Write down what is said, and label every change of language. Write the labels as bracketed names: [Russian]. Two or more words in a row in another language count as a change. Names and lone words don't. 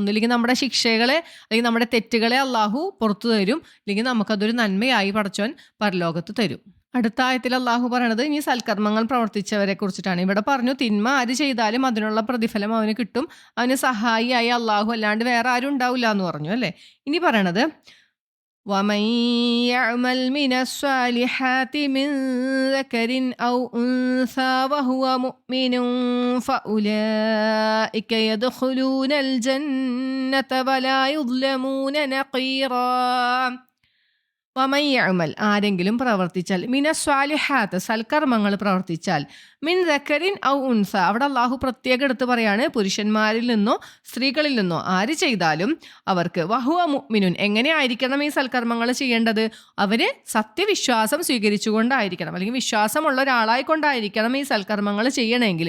[Malayalam] ഒന്നില്ലെങ്കിൽ നമ്മുടെ ശിക്ഷകളെ അല്ലെങ്കിൽ നമ്മുടെ തെറ്റുകളെ അള്ളാഹു പുറത്തു തരും, അല്ലെങ്കിൽ നമുക്കതൊരു നന്മയായി പടച്ചോൻ പരലോകത്ത് തരും. അടുത്ത ആയത്തിൽ അള്ളാഹു പറയണത് ഇനി സൽക്കർമ്മങ്ങൾ പ്രവർത്തിച്ചവരെ കുറിച്ചിട്ടാണ്. ഇവിടെ പറഞ്ഞു തിന്മ ആര് ചെയ്താലും അതിനുള്ള പ്രതിഫലം അവന് കിട്ടും, അവന് സഹായിയായി അള്ളാഹു അല്ലാണ്ട് വേറെ ആരും ഉണ്ടാവില്ല എന്ന് പറഞ്ഞു അല്ലേ. ഇനി പറയണത് [Arabic] وَمَنْ يَعْمَلْ مِنَ الصَّالِحَاتِ مِنْ ذَكَرٍ أَوْ أُنْثَى وَهُوَ مُؤْمِنٌ فَأُولَئِكَ يَدْخُلُونَ الْجَنَّةَ وَلَا يُظْلَمُونَ نَقِيرًا. [Malayalam] വമയ്യഅമൽ, ആരെങ്കിലും പ്രവർത്തിച്ചാൽ, മിനസ്വാലിഹാത്ത് സൽക്കർമ്മങ്ങൾ പ്രവർത്തിച്ചാൽ, [Arabic] مِنْ ذَكَرٍ أَوْ أُنْثَى, [Malayalam] അവിടെ അള്ളാഹു പ്രത്യേകം എടുത്ത് പറയാണ്, പുരുഷന്മാരിൽ നിന്നോ സ്ത്രീകളിൽ നിന്നോ ആര് ചെയ്താലും അവർക്ക് [Arabic] وَهُوَ مُؤْمِنٌ, [Malayalam] എങ്ങനെ ആയിരിക്കണം ഈ സൽക്കർമ്മങ്ങൾ ചെയ്യേണ്ടത്, അവര് സത്യവിശ്വാസം സ്വീകരിച്ചുകൊണ്ടായിരിക്കണം അല്ലെങ്കിൽ വിശ്വാസമുള്ള ഒരാളായിക്കൊണ്ടായിരിക്കണം ഈ സൽക്കർമ്മങ്ങൾ ചെയ്യണമെങ്കിൽ.